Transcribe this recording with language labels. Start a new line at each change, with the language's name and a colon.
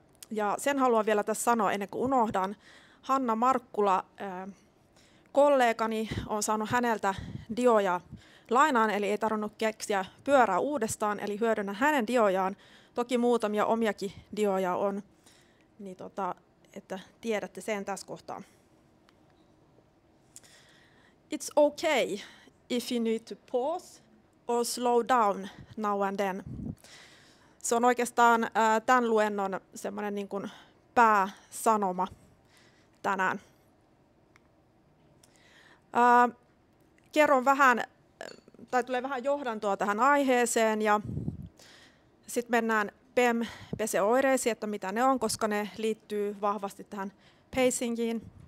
Finnish: Ja sen haluan vielä tässä sanoa ennen kuin unohdan. Hanna Markkula, kollegani, on saanut häneltä dioja lainaan, eli ei tarvinnut keksiä pyörää uudestaan, eli hyödynnän hänen diojaan. Toki muutamia omiakin dioja on, niin että tiedätte sen tässä kohtaa.
English: It's okay if you need to pause or slow down now and then.
Finnish: Se on oikeastaan tämän luennon semmoinen niin kuin pääsanoma. tänään. Kerron vähän, tai tulee vähän johdantoa tähän aiheeseen ja sitten mennään PEM-peseoireisiin, että mitä ne on, koska ne liittyy vahvasti tähän pacingiin.